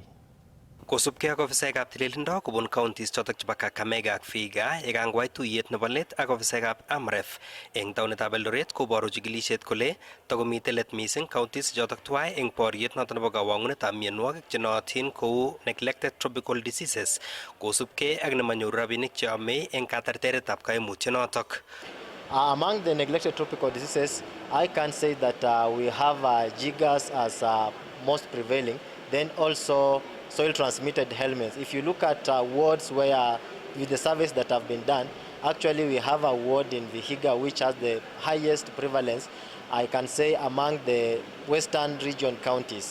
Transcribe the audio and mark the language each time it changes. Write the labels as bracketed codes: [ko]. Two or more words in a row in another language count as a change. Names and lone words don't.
[kln] Kosubkei ak ofisaekab tililindo kobun counties chotok chebo Kakamega ak Vihiga yekangwai tuyet nebo let ak ofisaekab AMREF eng taonitab Eldoret koboru chikilisiet kole takomitei let missing counties chotok tuwai eng boriet notok nebo kawang'unetab mionwogik chenootin kou [en] neglected tropical diseases [kln] kosubkei ak nemanyoru rabinik cheyomei eng katerteretab kaimutyonotok. [en] Among the neglected tropical diseases, I can say that we have jiggers as most prevailing, then also soil transmitted helminths. If you look at wards where with the surveys that have been done, actually we have a ward in Vihiga which has the highest prevalence I can say among the western region counties.